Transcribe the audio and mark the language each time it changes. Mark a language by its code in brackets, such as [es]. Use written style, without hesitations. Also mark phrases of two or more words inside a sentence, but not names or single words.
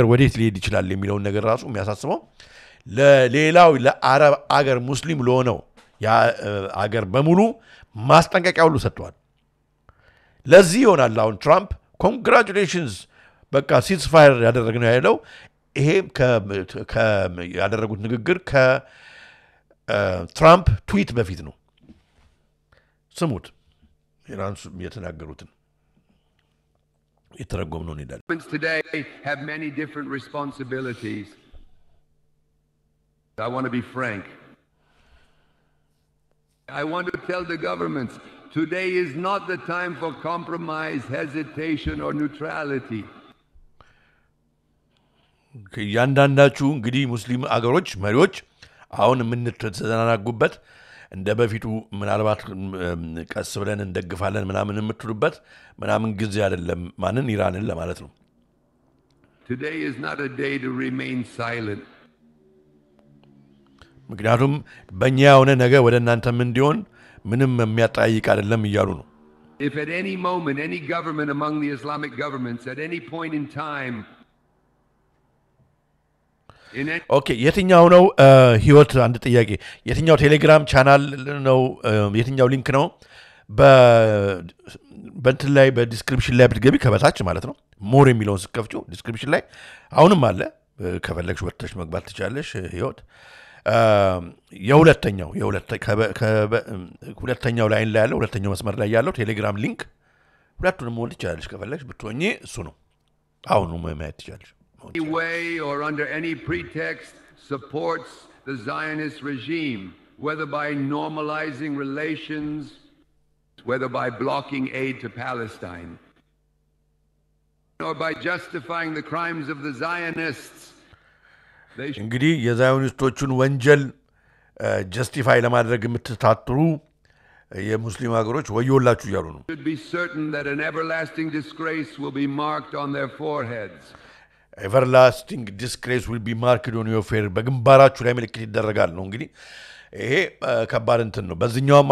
[am] ወዴት ሊሄድ ይችላል የሚለው ነገር ራሱ የሚያሳስበው ለሌላው ለአረብ አገር ሙስሊም ለሆነው ያ አገር በሙሉ ማስጠንቀቂያ ሁሉ ሰጥቷል ለዚህ ይሆናል አሁን ትራምፕ ኮንግራቹሌሽንስ በቃ ሲዝፋየር ያደረግነው ያለው ይሄ ያደረጉት ንግግር ከትራምፕ ትዊት በፊት ነው ስሙት ኢራንስ የተናገሩትን የተረጎምነው እንላለን [en] today have many different responsibilities I want to be frank I want to tell the governments today is not the time for compromise hesitation or neutrality [am] ያንዳንዳችሁ እንግዲህ ሙስሊም አገሮች መሪዎች አሁን ምን ተዘናናጉበት እንደ በፊቱ ምናልባት ቀስ ብለን እንደግፋለን ምናምን የምትሉበት ምናምን ጊዜ አይደለም ማንን ኢራንን ለማለት ነው [en] Today is not a day to remain silent [am] ምክንያቱም በእኛ የሆነ ነገ ወደ እናንተም እንዲሆን ምንም የሚያጠያይቅ አይደለም እያሉ ነው [en] If at any moment any government among the Islamic governments at any point in time [am] ኦኬ የትኛው ነው ህይወት አንድ ጥያቄ የትኛው ቴሌግራም ቻናል ነው የትኛው ሊንክ ነው በእንትን ላይ በዲስክሪፕሽን ላይ ብትገቢ ከበታች ማለት ነው ሞር የሚለውን ስከፍቺው ዲስክሪፕሽን ላይ አሁንም አለ ከፈለግሽ ወጥተሽ መግባት ትችላለሽ ህይወት ሁለተኛው ላይን ላይ ያለው ሁለተኛው መስመር ላይ ያለው ቴሌግራም ሊንክ ሁለቱንም ሞልት ይችላልሽ ከፈለግሽ ብትሆኚ እሱ ነው አሁን ነው ማየት ትችላለሽ [en] any way or under any pretext supports the Zionist regime whether by normalizing relations whether by blocking aid to Palestine or by justifying the crimes of the Zionists [am] እንግዲህ የዛዮኒስቶቹን ወንጀል ጀስቲፋይ ለማድረግ የምትታትሩ የሙስሊም ሀገሮች ወዮላችሁ ይያሉ ነው [en] should be certain that an everlasting disgrace will be marked on their foreheads everlasting disgrace will be marked on your forehead [am] በግንባራችሁ ላይ ምልክት ይደረጋል ነው እንግዲህ ይሄ ከባድ እንትን ነው በዚህኛውም